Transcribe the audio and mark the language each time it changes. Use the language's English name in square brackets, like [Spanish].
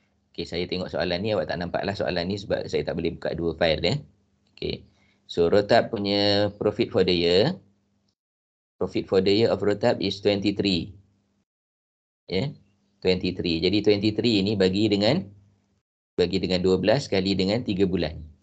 [Malay] Okay, saya tengok soalan ni, awak tak nampak lah soalan ni sebab saya tak boleh buka dua file. [English] Okay, so Rotab punya profit for the year. Profit for the year of Rotab is 23. 23. [Malay] Jadi 23 ini bagi dengan 12 kali dengan 3 bulan.